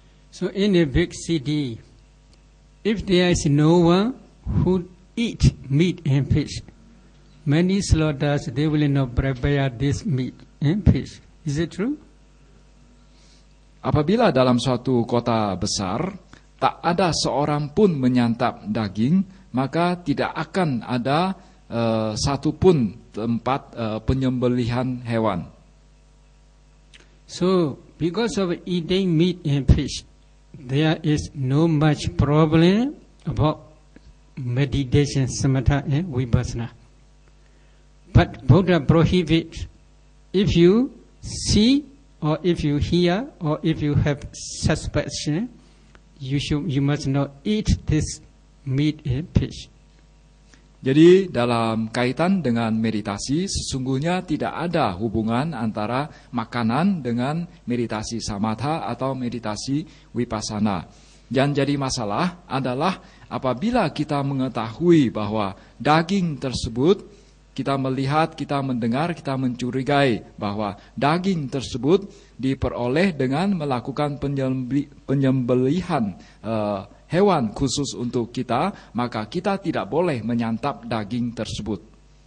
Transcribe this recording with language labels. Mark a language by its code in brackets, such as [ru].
[en] So in a big city, if there is no one who eat meat and fish, many slaughters they will not prepare this meat and fish. Is it true? [id] Apabila dalam suatu kota besar tak ada seorang pun menyantap daging, maka tidak akan ada satu pun tempat penyembelihan hewan. [en] So because of eating meat and fish, there is no much problem about meditation, samatha and vipassana. But Buddha prohibits, if you see or if you hear or if you have suspicion, you must not eat this meat and fish. [id] Jadi dalam kaitan dengan meditasi, sesungguhnya tidak ada hubungan antara makanan dengan meditasi samatha atau meditasi vipassana. Yang jadi masalah adalah apabila kita mengetahui bahwa daging tersebut, kita melihat, kita mendengar, kita mencurigai bahwa daging tersebut diperoleh dengan melakukan penyembelihan hewan khusus untuk kita, maka kita tidak boleh menyantap daging tersebut.